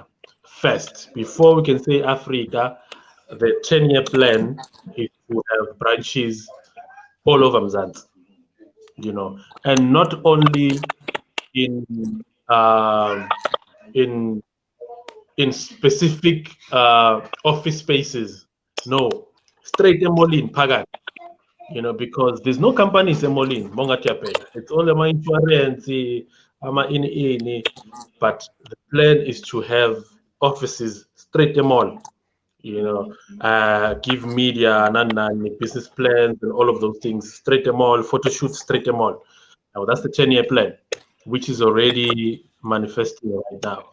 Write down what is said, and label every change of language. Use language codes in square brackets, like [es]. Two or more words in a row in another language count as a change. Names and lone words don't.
[en] First, before we can say Africa, the 10-year plan is to have branches all over Mzansi, and not only in um in in specific office spaces. [zu] No, straight emolini phakathi. [en] Because there's no companies [zu] emolini mongathi yaphela. [en] It's all ama-insurance, ama-ini, but the plan is to have offices straight mall. Give media and business plans and all of those things straight mall, photo shoots straight mall. Now that's the 10-year plan, which is already manifesting right now.